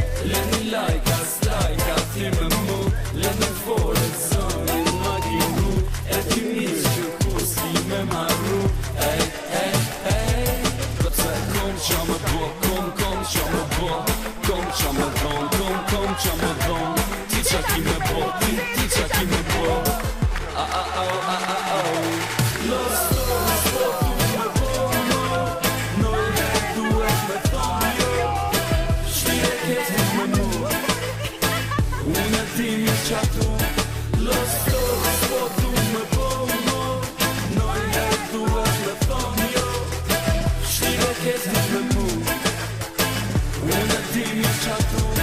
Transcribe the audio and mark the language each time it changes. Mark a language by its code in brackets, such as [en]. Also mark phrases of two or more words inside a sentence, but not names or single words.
[sq] Leni lajka, strajka, ti me mu, leni fore, zoni, ma ki mu, e ti mirë që kur s'ki me marru, ej, ej, ej. Dhe pse kom qa me bo, kom, kom qa me bo, kom qa me dhon, kom, kom qa me dhon, ti qa ki me bo, ti, ti qa ki me bo, a, a, au, a, a, au. [es] Los dos, [sq] po tu me bo, no, no i duhet me thon, jo, shtire ke ti me mu, unë e di mi qa tu. [es] Los dos, [sq] po tu me bo, no, no i duhet me thon, jo, shtire ke ti me mu, unë e di mi qa tu.